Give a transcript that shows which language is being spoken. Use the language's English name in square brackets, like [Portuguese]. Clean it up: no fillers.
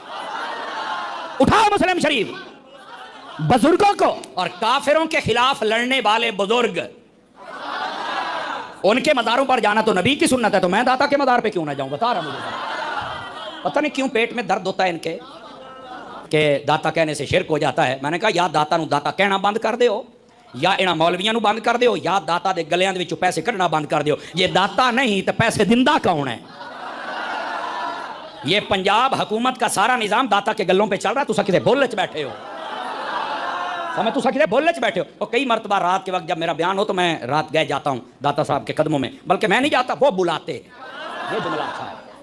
[Urdu] اٹھاؤ مسلم شریف. بزرگوں کو اور کافروں کے خلاف لڑنے والے بزرگ، ان کے مزاروں پر جانا تو نبی کی سنت ہے، تو میں داتا کے مزار پہ کیوں نہ جاؤں؟ بتا رہا مجھے پتہ نہیں کیوں پیٹ میں درد ہوتا ہے ان کے کہ داتا کہنے سے شرک ہو جاتا ہے. [Punjabi] میں نے کہا یا داتا نو داتا کہنا بند کر دیو، یا انہاں مولویاں نو بند کر دیو، یا داتا دے گلیاں دے وچوں پیسے کڈنا بند کر دیو. [Urdu] یہ داتا نہیں تو پیسے دندا کون ہے؟ یہ پنجاب حکومت کا سارا نظام داتا کے گلوں پہ چل رہا ہے. [Punjabi] تسا کسے بولے چ بیٹھے ہو، سمجھ تسا کسے بولے چ بیٹھے ہو. [Urdu] اور کئی مرتبہ رات کے وقت جب میرا بیان ہو تو میں رات گئے جاتا ہوں داتا صاحب کے قدموں میں، بلکہ میں نہیں جاتا، وہ بلاتے. یہ جملہ اچھا ہے.